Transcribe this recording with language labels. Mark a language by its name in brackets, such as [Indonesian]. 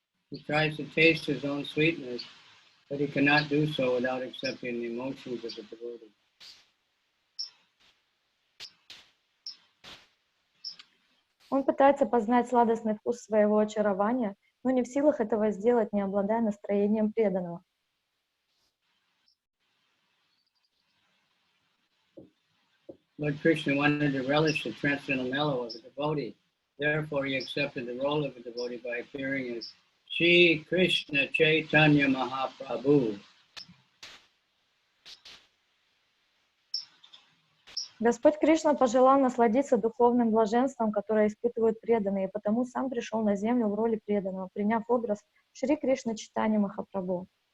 [English] He tries to taste his own sweetness, but he cannot do so without accepting the emotions of the devotee. [Russian] Он пытается познать сладостный вкус своего очарования, но не в силах этого сделать, не обладая настроением преданного. [English] Lord Krishna wanted to relish the transcendental mellow of a devotee. Therefore, he accepted the role of a devotee by appearing as Shri Krishna Chaitanya Mahaprabhu. [Russian] Господь Кришна пожелал насладиться духовным блаженством, которое испытывают преданные, и потому сам пришел на землю в роли преданного, приняв образ Шри Кришна Чайтанья Махапрабху.